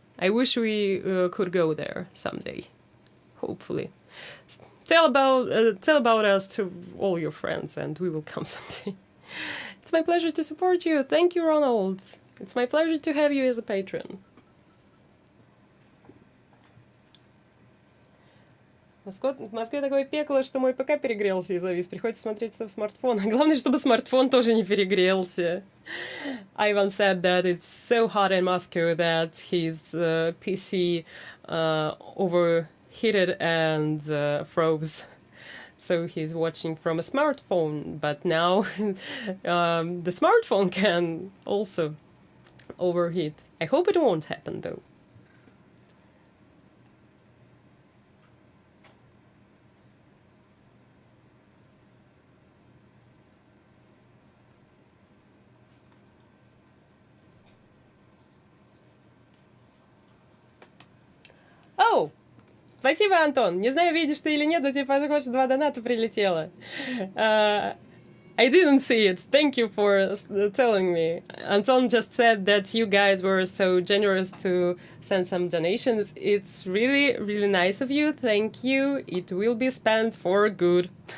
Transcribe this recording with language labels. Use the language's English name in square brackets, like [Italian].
[English] I wish we could go there someday. Hopefully. Tell about us to all your friends and we will come someday. It's my pleasure to support you. Thank you, Ronald. It's my pleasure to have you as a patron. [Russian] В Москве такое пекло, что мой ПК перегрелся и завис. Приходится смотреть со смартфона. Главное, чтобы смартфон тоже не перегрелся. [English] Ivan said that it's so hot in Moscow that his PC overheated and froze. So he's watching from a smartphone. But now the smartphone can also overheat. I hope it won't happen though. Оу! [Russian] Спасибо, Антон. Не знаю, видишь ты или нет, но тебе, похоже, 2 доната прилетело. [English] I didn't see it. Thank you for telling me. Anton just said that you guys were so generous to send some donations. It's really, really nice of you. Thank you. It will be spent for good.